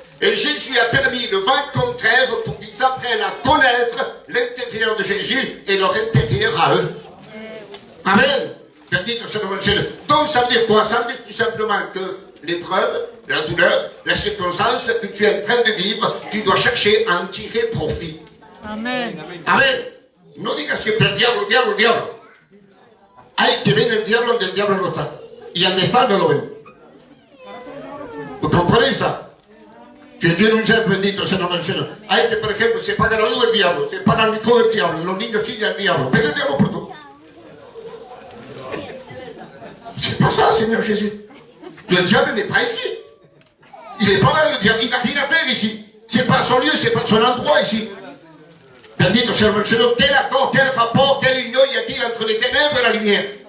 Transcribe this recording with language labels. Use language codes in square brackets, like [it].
[fr] Et Jésus a permis le vent contraire pour qu'ils apprennent à connaître l'intérieur de Jésus et leur intérieur à eux. Amen. Donc ça veut dire quoi? Ça veut dire tout simplement que l'épreuve, la douleur, la circonstance que tu es en train de vivre, tu dois chercher à en tirer profit. Amen. Amen. [es] No digas siempre el diablo, el diablo, el diablo. Hay que ver el diablo donde el diablo no está. Y al estar no lo ven. [fr] ¿Vous comprenez ça? Que Dieu nous aide, [es] bendito sea el nombre del Señor. Hay que, por ejemplo, se paga la luz del diablo, se paga el micro del diablo, los niños siguen al diablo. Pero el diablo por todo. [fr] C'est pas ça, Seigneur Jésus. Le diable n'est pas ici. Il n'est pas là, le diable. Il n'a rien à faire ici. C'est pas son lieu, c'est pas son endroit ici. [es] Bendito sea el Señor. [fr] Quel accord, quel rapport, quelle union y a-t-il entre les ténèbres et la lumière?